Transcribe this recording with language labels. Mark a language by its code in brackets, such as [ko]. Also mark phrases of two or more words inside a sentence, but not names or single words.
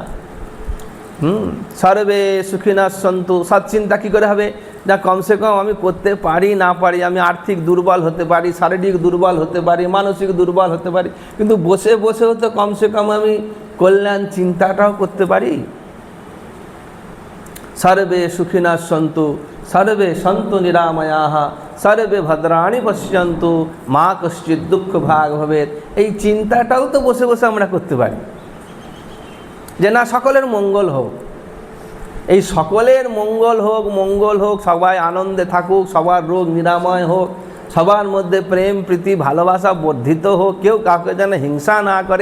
[sa] সর্বে সুখিনা সন্তু। [bn] সৎ চিন্তা কী করে হবে, যা [hi] कमसे कम [bn] আমি করতে পারি না পারি, আমি আর্থিক দুর্বল হতে পারি, শারীরিক দুর্বল হতে পারি, মানসিক দুর্বল হতে পারি, কিন্তু বসে বসেও তো [hi] कमसे कम [bn] আমি কল্যাণ চিন্তাটাও করতে পারি। [sa] সর্বে সুখিনা সন্তু সর্বে সন্তু নিরাময়াঃ সর্বে ভদ্রাণি পশ্যন্তু মা কশ্চিৎ দুঃখ ভাগ ভবেৎ। [bn] এই চিন্তাটাও তো বসে বসে আমরা করতে পারি যে না সকলের মঙ্গল হোক, এই সকলের মঙ্গল হোক, মঙ্গল হোক, সবাই আনন্দে থাকুক, সবার রোগ নিরাময় হোক, সবার মধ্যে প্রেম প্রীতি ভালোবাসা বর্ধিত হোক, কেউ কাউকে যেন হিংসা না করে।